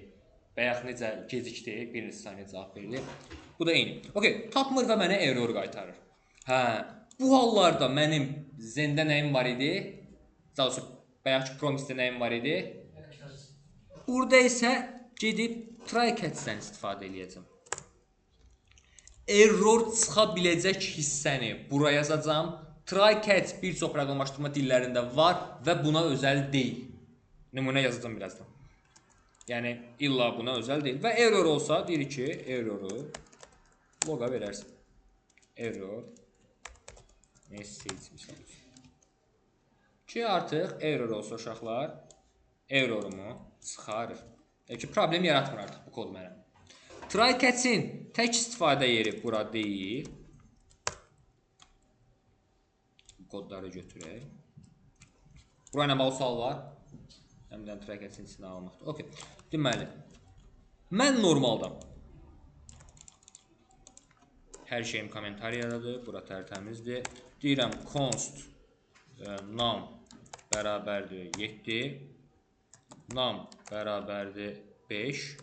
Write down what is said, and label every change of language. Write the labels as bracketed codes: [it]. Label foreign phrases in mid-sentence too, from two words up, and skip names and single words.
[az] Bayaq necə gecikdi, bir neçə saniyə cavab verildi. Bu da eyni. Okey, tapmır və mənə error qaytarır. Hə, bu hallarda mənim Zen-də nəyim var idi? Cəlsi, bayaqki Promise-də nəyim var idi? Burada isə gedib [en] try catch- [az] dən istifadə edəcəm. Error çıxa biləcək hissəni bura yazacağam. [en] Try catch [az] bir çox proqramlaşdırma dillərində var və buna özəl deyil. Nümunə yazacağam birazdan. Yəni illa buna özəl deyil və error olsa deyirik ki, erroru loqa verərsən. [en] Error message [az] misal üçün. Ki artıq error olsa uşaqlar errorumu çıxarır. Yəni ki, problem yaratmır artıq bu kod mənə. [en] Try catch- [az] in tək istifadə yeri bura deyil. Bu kodları götürək. Bura ilə bağlı sual var. Həmdən [en] try catch- [az] in içinə almaqdır. Okey. Deməli, mən normalda hər şeyim kommentariyadadır. Bura tərtəmizdir. Deyirəm [en] const num [az] bərabərdir 7. Num bərabərdir 5.